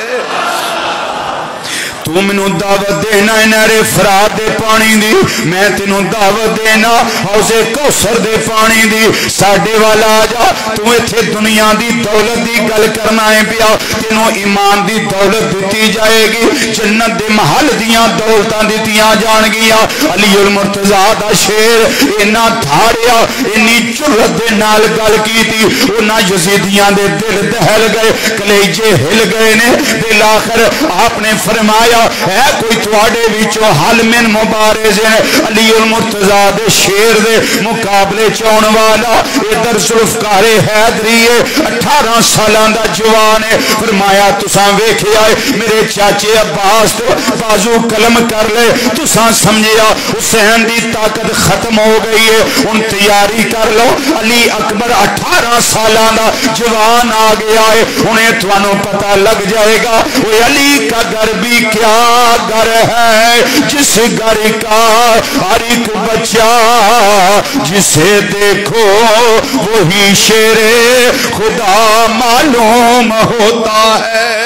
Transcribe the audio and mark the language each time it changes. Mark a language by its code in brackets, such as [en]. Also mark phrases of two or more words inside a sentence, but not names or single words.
[pa] تو منو دعوت دینا ہے نہر فرات دے پانی دی میں تینوں دعوت دینا حوض کوثر دے پانی دی ساڈے والا آ جا. تو ایتھے دنیا دی دولت دی گل کرنا ہے پیا تینوں ایمان دی دولت دیتی جائے گی جنت دے محل دیاں دولتاں دیتیاں جان گیا. علی المرتضیٰ دا شیر اینا دھاڑیا اینی جرت دے نال گل کی تھی اونا یزیدیاں دے دل دہل گئے کلیجے ہل گئے نے بالآخر آپ نے فرمایا ہے کوئی تواڈے وچوں [ar] حل من مبارز [pa] علی المرتضیٰ دے شیر دے مقابلے چون والا؟ ادھر ذوالفقار حیدری 18 سالاں دا جوان ہے. فرمایا تساں ویکھیا میرے چاچے عباس تو بازو قلم کر لے, تساں سمجھیا حسین دی طاقت ختم ہو گئی ہے, ان تیاری کر لو. علی اکبر 18 سالاں دا جوان آ گیا ہے, انہیں تانوں پتہ لگ جائے گا [ur] وہ علی کا گھر بھی کیا گھر ہے, جس گھر کا ہر ایک بچہ جسے دیکھو وہی شیر خدا معلوم ہوتا ہے.